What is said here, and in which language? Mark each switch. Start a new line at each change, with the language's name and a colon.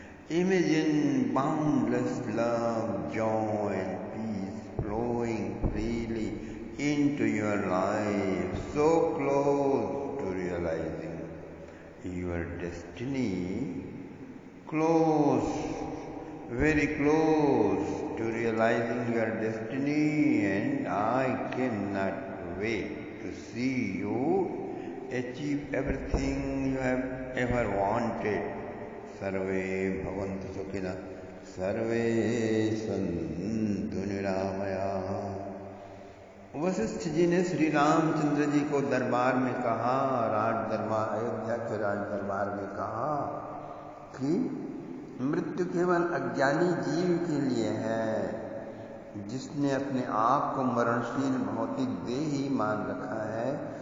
English: Imagine boundless love, joy, and peace flowing freely into your life, so close to realizing your destiny, close, very close to realizing your destiny, and I cannot wait to see you achieve everything you have ever wanted.
Sanskrit: सर्वे भवन्तु सुखिनः, सर्वे सन्तु निरामयाः।
Hindi: वशिष्ठ जी ने श्री रामचंद्र जी को दरबार में कहा, राज दरबार, अयोध्या के राज दरबार में कहा कि मृत्यु केवल अज्ञानी जीव के लिए है, जिसने अपने आप को मरणशील भौतिक देह ही मान रखा है।